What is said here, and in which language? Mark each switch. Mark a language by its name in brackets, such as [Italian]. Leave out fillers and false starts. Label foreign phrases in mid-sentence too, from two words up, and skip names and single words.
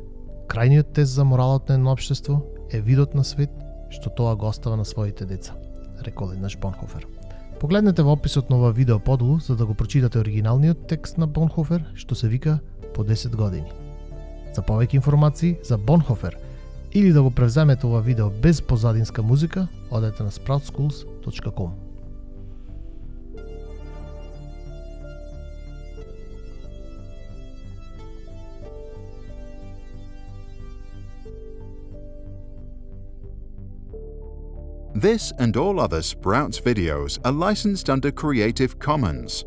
[Macedonian] Крајниот тест за моралот на едно општество е видот на свет што тоа го остава на своите деца. рекол еднаш Бонхофер. Погледнете во описот на ова видео подолу за да го прочитате оригиналниот текст на Бонхофер, што се вика По 10 години. За повеќе информации за Бонхофер или да го превземете ова видео без позадинска музика, одете на sproutsschools.com. [English] This and all other Sprouts videos are licensed under Creative Commons.